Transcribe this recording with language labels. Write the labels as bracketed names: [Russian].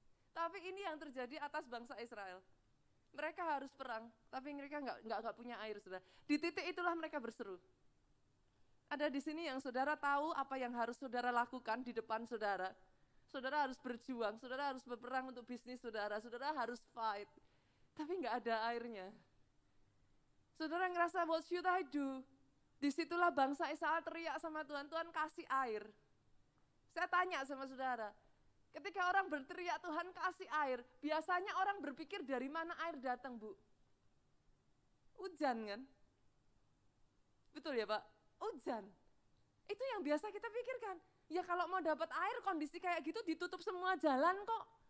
[Indonesian] Tapi ini yang terjadi atas bangsa Israel. Mereka harus perang, tapi mereka nggak punya air, saudara. Di titik itulah mereka berseru. Ada di sini yang saudara tahu apa yang harus saudara lakukan di depan saudara. Saudara harus berjuang, saudara harus berperang untuk bisnis saudara harus fight. Tapi nggak ada airnya. Saudara ngerasa, [English] what should I do? [Indonesian] Disitulah bangsa Israel teriak sama Tuhan, Tuhan kasih air. Saya tanya sama saudara, ketika orang berteriak Tuhan kasih air, biasanya orang berpikir dari mana air datang, Bu? Hujan kan? Betul ya Pak? Hujan. Itu yang biasa kita pikirkan. Ya kalau mau dapat air kondisi kayak gitu ditutup semua jalan kok.